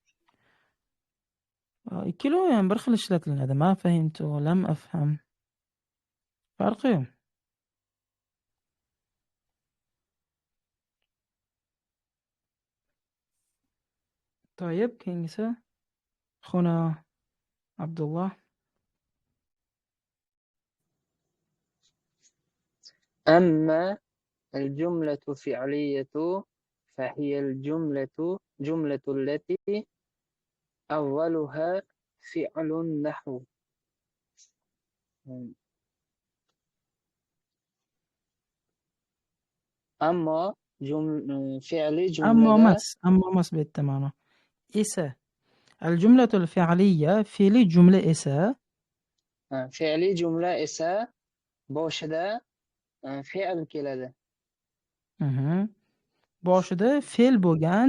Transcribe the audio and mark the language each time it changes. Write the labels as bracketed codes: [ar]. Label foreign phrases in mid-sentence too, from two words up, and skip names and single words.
[uz] Ikkalovi ham bir xil ishlatiladi. [ar] ما فهمت، لم أفهم. Farqi yo'q. [uz] طيب keyingisi Xona Abdullah. [ar] أما الجملة فعلية فهي جملة التي أولها فعل نحو أما فعلي [uz] Ammo [ar] جملة [uz] emas bu yerda ma'no. Esa [ar] الجملة الفعلية [uz] fe'li jumla esa Fe'li jumla esa boshida fe'l keladi. boshida fe'l bo'lgan